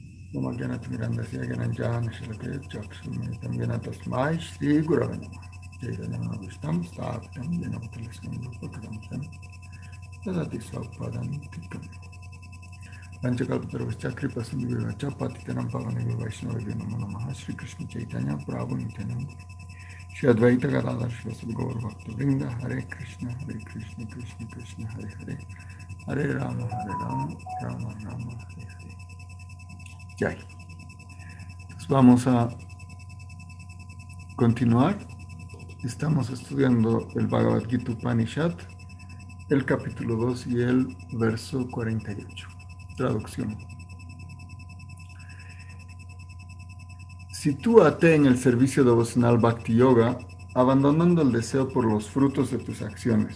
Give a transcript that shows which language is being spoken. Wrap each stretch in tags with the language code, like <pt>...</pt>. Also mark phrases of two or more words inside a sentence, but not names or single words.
<sa>Mama Gyanat Mirandasya Gyananjana Shalakaya Chakshumritam Gyanatasmai Shri Gurave Namah Chaitanya Vishtam Sthapitam Yenavatalasam Rupakadam Sam Tadati Svapadam Tikam Panchakalpatarvascha Kripa Sindhuvacha Patitanam Pavaneva Vaishnava Namo Namaha Shri Krishna Chaitanya Prabhu Nityananda Shri Advaita Gadadhar Shivasad Gaur Bhakta Vrinda Hare Krishna Krishna Krishna Hare Hare Hare Rama Rama Rama Hare Hare. Jai.</sa> <es>Entonces vamos a continuar. Estamos estudiando el Bhagavad Gita Upanishad, el capítulo 2 y el verso 48. Traducción. Sitúate en el servicio devocional</es> <sa>Bhakti Yoga,</sa> <es>abandonando el deseo por los frutos de tus acciones.</es>